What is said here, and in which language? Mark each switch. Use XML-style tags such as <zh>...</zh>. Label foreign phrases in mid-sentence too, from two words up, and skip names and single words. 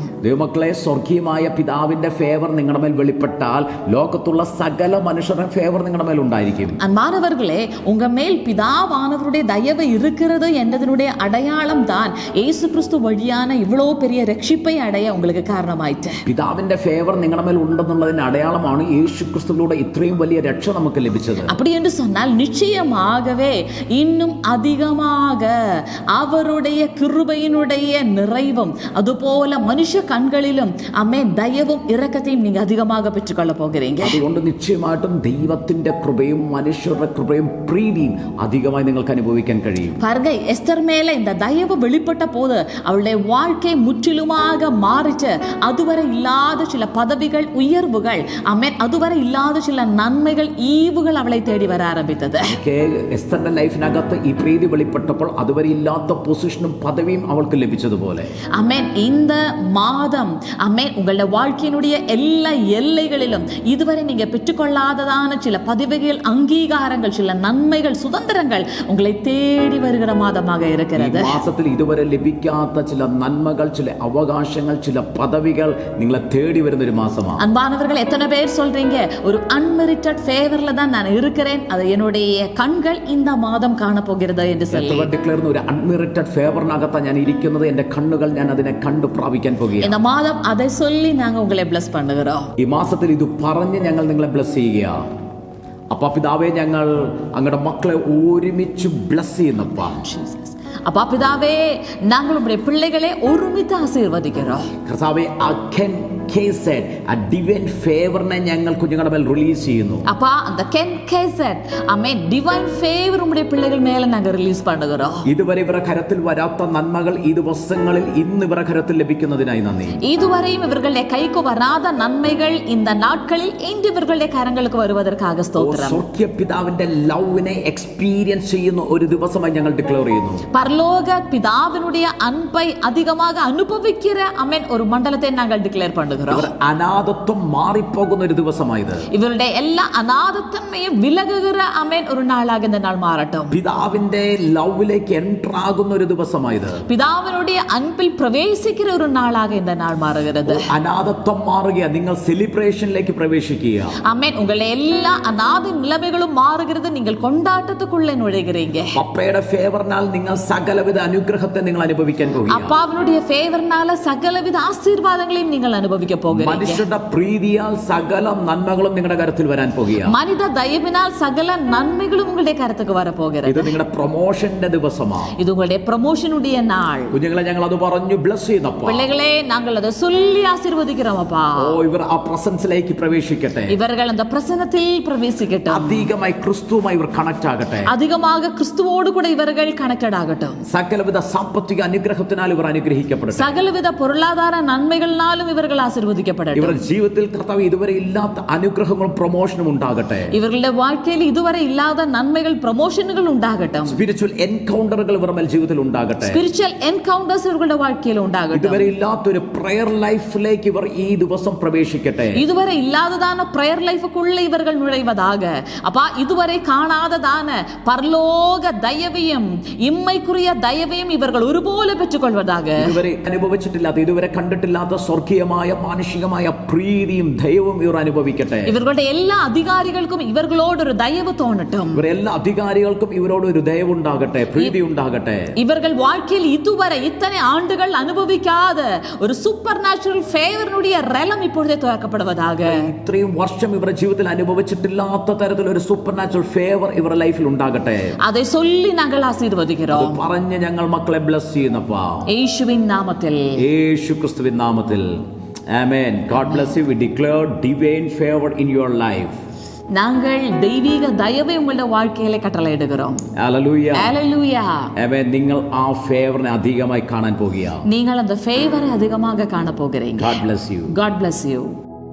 <ml>ദൈവമക്കളെ, സ്വർഗീയമായ പിതാവിന്റെ ഫേവർ നിങ്ങളുടെ മേൽ വെളിപ്പെട്ടാൽ ലോകത്തുള്ള സകല മനുഷ്യരുടെ ഫേവർ നിങ്ങളുടെ മേൽ ഉണ്ടായിരിക്കും.</ml> <ta>அன்பானவர்களே, உங்க மேல் பிதாவானவருடைய தயவு இருக்கிறது என்பதனுடைய அடையாளம் தான் இயேசு கிறிஸ்து வழியான இவ்வளவு பெரிய ரட்சிப்பை அடைய உங்களுக்கு காரணமாயிற்று.</ta> <ml>പിതാവിന്റെ ഫേവർ നിങ്ങളുടെ മേൽ ഉണ്ടെന്നുള്ളതിന്റെ അടയാളമാണ് യേശു ക്രിസ്തുവിലൂടെ ഇത്രയും വലിയ രക്ഷ നമുക്ക് ലഭിച്ചത്.</ml> <ta>அப்படி என்று சொன்னால் நிச்சயமாகவே இன்னும் அதிகமாக அவருடைய கிருபையினுடைய நிறைவும் அதுபோல மனுஷ கண்களிலும் ஆமென் தயவும் இரக்கத்தையும் நீங்க அதிகமாக பெற்றுக்கொள்ள போகிறீங்க.</ta> <ml>അതുകൊണ്ട് നിശ്ചയമായിട്ടും ദൈവത്തിന്റെ കൃപയും മനുഷ്യരുടെ കൃപയും പ്രീതിയും അധികമായി നിങ്ങൾക്ക് അനുഭവിക്കാൻ കഴിയും.</ml> <ta>பாருங்க, எஸ்தர் மேல இந்த தயவு வெளிப்பட்ட போது அவளுடைய வாழ்க்கை முற்றிலுமாக மாறிச்சு. அதுவரை இல்லாத சில பதவிகள், உயர்வுகள், ஆமென், அதுவரை இல்லாத சில நன்மைகள், ஈவுகள் அவளை தேடி வர ஆரம்பித்தது.</ta> <ml>എസ്തറിന്റെ ലൈഫിനകത്ത് ഈ പ്രീതി വെളിപ്പെട്ടപ്പോൾ അതുവരെ ഇല്ലാത്ത പൊസിഷനും പദവിയും അവൾക്ക് ലഭിച്ചതുപോലെ</ml> <ta>ஆமென் இந்த மாதம் ஆமென் உங்களுடைய வாழ்க்கையினுடைய எல்லா எல்லைகளிலும் இதுவரை நீங்க பெற்றுக்கொள்ளாததான சில பதவிகள், அங்கீகாரங்கள், சில நன்மைகள், சுதந்திரங்கள் உங்களை தேடி வருகிற மாதமாக இருக்கிறது.</ta> <ml>മാസത്തിൽ ഇതുവരെ ലഭിക്കാത്ത ചില നന്മകൾ, ചില അവകാശങ്ങൾ, ചില പദവികൾ നിങ്ങളെ തേടി വരുന്ന ഒരു മാസമാണ്.</ml> <ta>அன்பானவர்கள், எத்தனை பேர் சொல்றீங்க ஒரு</ta> <en>unmerited favorல</en> <ta>தான் நான் இருக்கிறேன், அது என்னுடைய கண்கள் இந்த மாதம் காண போகிறது என்று சொல்லி</ta> <ml>ഡിക്ലെയർ ഒരു</ml> <en>unmerited favorഇനകത്താണ്</en> <ml>ഞാൻ ഇരിക്കുന്നത്. എന്റെ കണ്ണുകൾ ഞാൻ അതിനെ കണ്ടു പ്രാപിക്കാൻ പോകുകയാണ്.</ml> <ta>இந்த மாதம் அதை சொல்லி நாங்க உங்களை பிளஸ் பண்ணுகிறோம்.</ta> <ml>ഈ മാസത്തിൽ ഇത് പറഞ്ഞ് ഞങ്ങൾ നിങ്ങളെ ബ്ലസ് ചെയ്യുകയാണ്. അപ്പ പിതാവേ, ഞങ്ങൾ അങ്ങയുടെ മക്കളെ ഒരുമിച്ച് ബ്ലസ് ചെയ്യുന്നപ്പാ.</ml> <ta>அப்பா பிதாவே, நாங்கள் உங்களுடைய பிள்ளைகளை ஒருமித்து ஆசீர்வதிக்கிறோம்.</ta> <ml>കർത്താവേ, ആ</ml> <en>divine favorഇനെ</en> <ml>ഞങ്ങൾ കുഞ്ഞുങ്ങളുടെ മേൽ റിലീസ് ചെയ്യുന്നു.</ml> <ta>அப்பா, அந்த கென் கேசட் ஆமென்</ta> <en>divine favor</en> <ta>உம்முடைய பிள்ளைகள் மேல நாங்க ரிலீஸ் பண்ணுகிறோம்.</ta> <ml>ഇതുവരെ ഇവരുടെ കരത്തിൽ വരാത്ത നന്മകൾ ഈ ദിവസങ്ങളിൽ ഇന്ന് ഇവരുടെ കരത്തിൽ ലഭിക്കുന്നതിനായി നന്ദി.</ml> <ta>இதுவரையும் இவர்களுடைய கைக்கு வராத நன்மைகள் இந்த நாட்களில் இன்று இவர்களுடைய கரங்களுக்கு வருவதற்காக ஸ்தோத்திரம்.</ta> <ml>സ്വർഗ്ഗീയ പിതാവിന്റെ</ml> <en>loveഇനെ experience</en> <ml>ചെയ്യുന്ന ഒരു ദിവസമായി ഞങ്ങൾ ഡിക്ലെയർ ചെയ്യുന്നു.</ml> <ta>பரலோக பிதாவினுடைய அன்பை அதிகமாக அனுபவிக்கிற ஆமென் ஒரு மண்டலத்தை நாங்கள் டிக்ளேர் பண்ணுகிறோம்.</ta> <ml>അനാഥത്വം മാറിപ്പോകുന്ന ഒരു ദിവസമായത്.</ml> <ta>இவருடைய எல்லா அநாதத்தன்மையும் விலகுகிற ஆமென் ஒரு நாளாக இந்த நாள் மாறட்டும்.</ta> <ml>പിതാവിന്റെ</ml> <en>loveഇലേക്ക് enter</en> <ml>ആകുന്ന ഒരു ദിവസമായത്.</ml> <ta>பிதாவினுடைய அன்பில் பிரவேசிக்கிற ஒரு நாளாக இந்த நாள் மாறுகிறது.</ta> <ml>അനാഥത്വം മാറുക, നിങ്ങൾ സെലിബ്രേഷനിലേക്ക് പ്രവേശിക്കുക.</ml> <ta>ஆமென் உங்களுடைய எல்லா அநாத நிலைமைகளும் மாறுகிறது. நீங்கள் கொண்டாட்டத்துக்குள்ளே நுழைகிறீங்க.</ta> <ml>പപ്പയുടെ ഫേവറിനാൽ നിങ്ങൾ സകലവിധ അനുഗ്രഹത്തെ നിങ്ങൾ അനുഭവിക്കാൻ പോകുക.</ml> <ta>அப்பாவினுடைய ஃபேவர்னால சகலவித ஆசீர்வாதங்களையும் நீங்கள் அனுபவிக்க போகிறீங்க.</ta> <ml>മനുഷ്യരുടെ പ്രീതിയാൽ സകല നന്മകളും നിങ്ങളുടെ കരത്തിൽ വരാൻ പോകുക.</ml> <ta>மனித தயவினால் சகல நன்மைகளும் உங்களுடைய கரத்துக்கு வர போகிறது.</ta> <ml>ഇത് നിങ്ങളുടെ പ്രൊമോഷന്റെ ദിവസമാണ്.</ml> <ta>இது உங்களுடைய ப்ரமோஷனுடைய நாள்.</ta> <ml>കുഞ്ഞുങ്ങളെ, ഞങ്ങൾ അത് പറഞ്ഞു ബ്ലസ് ചെയ്തപ്പോൾ</ml> <ta>பிள்ளைகளே, நாங்கள் அதை சொல்லி ஆசீர்வதிக்கிறோம். அப்பா,</ta> <ml>ഇവർ ആ പ്രസൻസിലേക്ക് പ്രവേശിക്കട്ടെ.</ml> <ta>இவர்கள் அந்த பிரசன்னத்தில் பிரவேசிக்கட்டும்.</ta> <ml>അധികമായി ക്രിസ്തുവുമായി ഇവർ കണക്ട് ആകട്ടെ.</ml> <ta>அதிகமாக கிறிஸ்துவோடு கூட இவர்கள் கனெக்டட் ஆகட்டும்.</ta> <ml>സകലവിധ സാമ്പത്തിക അനുഗ്രഹത്തിനാൽ ഇവർ അനുഗ്രഹിക്കപ്പെടട്ടെ.</ml> <ta>சகலவித பொருளாதார நன்மைகளாலும் இவர்கள் ஆசீர்வதிக்கப்படட்டும்.</ta> <ml>ഇവരുടെ ജീവിതത്തിൽ കർത്താവ് ഇതുവരെ ഇല്ലാത്ത അനുഗ്രഹങ്ങളും പ്രൊമോഷനും ഉണ്ടാകട്ടെ.</ml> <ta>இவர்களுடைய வாழ்க்கையில் இதுவரை இல்லாத நன்மைகள், ப்ரமோஷன்கள் உண்டாகட்டும்.</ta> <en>spiritual encounterുകൾ</en> <ml>ഇവരുടെ മേൽ ജീവിതത്തിൽ ഉണ്ടാകട്ടെ.</ml> <en>spiritual encounters</en> <ta>இவர்களுடைய வாழ்க்கையில் உண்டாகட்டும்.</ta> <ml>ഇതുവരെ ഇല്ലാത്തൊരു</ml> <en>prayer lifeഇലേക്ക്</en> <ml>ഇവർ ഈ ദിവസം പ്രവേശിക്കട്ടെ.</ml> <ta>இதுவரை இல்லாததான</ta> <en>prayer lifeக்குள்ள</en> <ta>இவர்கள் நுழைவதாக. அப்பா, இதுவரை காணாததான பரலோக தயவையும் இம்மைக்குரிய தயவையும் இவர்கள் ஒருபோல பெற்றுக்கொள்வதாக.</ta> <ml>ഇതുവരെ അനുഭവിച്ചിട്ടില്ലാത്ത, ഇതുവരെ കണ്ടിട്ടില്ലാത്ത സ്വർഗീയമായ മാനുഷികമായ പ്രീതിയും ദയവും ഇവർ അനുഭവിക്കട്ടെ. ഇവരുടെ എല്ലാ അധികാരികൾക്കും ഇവர்களோடு ദയവ് തോന്നട്ടും. ഇവരെല്ലാ അധികാരികൾക്കും ഇവരോട് ഒരു ദയവുണ്ടാകട്ടെ, പ്രീതി ഉണ്ടാകട്ടെ.</ml> <ta>ഇവர்கள் வாழ்க்கையில் இதுவரை இத்தனை ஆண்டுகள் അനുഭവിക്കാத ഒരു</ta> <en>super natural favorஇனுடைய realm</en> <ta>ഇപ്പോഴേ തുറക്കപ്പെടുവதாக.</ta> <ml>ഇത്രയും വർഷം ഇവരുടെ ജീവിതത്തിൽ അനുഭവിച്ചിട്ടില്ലാത്ത തരത്തിൽ ഒരു</ml> <en>super natural favor</en> <ml>ഇവരുടെ ലൈഫിൽ ഉണ്ടാകട്ടെ.</ml> <ta>அதை சொல்லி நாங்கள் ஆசீர்வதிக்கிறோம்.</ta> <ml>പറഞ്ഞ് ഞങ്ങൾ മക്കളെ ബ്ലസ് ചെയ്യുന്നപ്പാ യേശുവിൻ നാമത്തിൽ, യേശു ക്രിസ്തുവിൻ നാമത്തിൽ. ആമേൻ.</ml> <en>God bless you. We declare divine favor in your life.</en> <ta>நாங்கள் தெய்வீக தயவை உங்களுடைய வாழ்க்கையில கட்டளையிடுகிறோம்.</ta> <en>Hallelujah. Hallelujah.</en> <ml>ആമേൻ. നിങ്ങൾ ആ ഫേവറിനെ അധികമായി കാണാൻ പോകുക.</ml> <ta>நீங்கள் அந்த ஃபேவரை அதிகமாக காண போகிறீங்க.</ta> <en>God bless you. God bless you.</en>